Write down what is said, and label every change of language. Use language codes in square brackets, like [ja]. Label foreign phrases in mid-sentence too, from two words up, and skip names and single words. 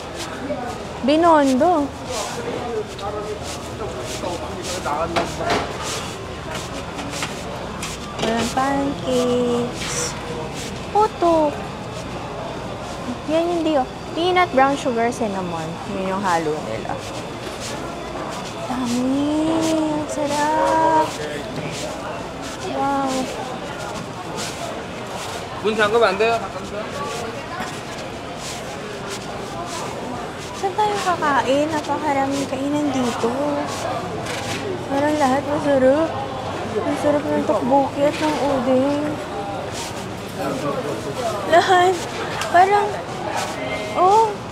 [tl] Binondo. Walang pancakes. Puto. Yan hindi oh. [en] Peanut, brown sugar, cinnamon. [tl] Yun yung halo nila. Dami. Ang sarap. Wow. [ko] 문 잠그면 안 돼요? [tl] Saan tayo kakain? Napakaraming kainan dito. Parang lahat masarap. Ang sarap ng tteokbokki at ng uding. Lahat. Parang, oh.